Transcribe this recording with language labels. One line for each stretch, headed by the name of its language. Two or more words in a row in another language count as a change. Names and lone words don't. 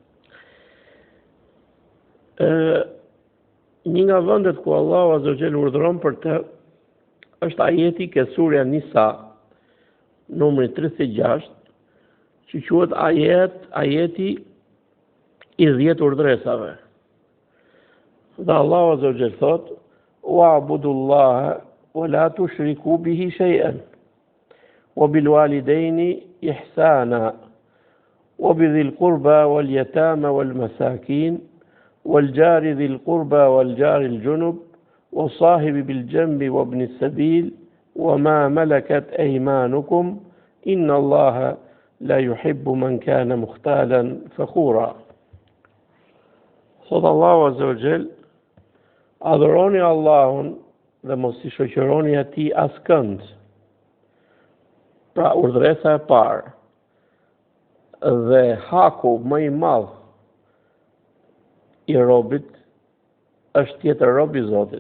Albanian: Një nga vendet ku Allahu
Arabic: عز وجل
Albanian: urdhëron për të është ajeti ke surja Nisa, numri 36, që quhet ajeti i 10 urdhresave. Dhe Allahu
Arabic: عز وجل
Albanian: thot:
Arabic: "واعبدوا الله ولا تشركوا به شيئا وبالوالدين إحسانا وبذي القربى واليتامى والمساكين والجار ذي القربى والجار الجنب والصاحب بالجنب وابن السبيل وما ملكت أيمانكم إن الله لا يحب من كان مختالا فخورا."
Albanian: Thot Allahu
Arabic: عز وجل:
Albanian: adhuroni Allahun dhe mos i shoqëroni atij askënd. Pra urdhresa e parë dhe haku më i madh i robit është tjetër rob i Zotit.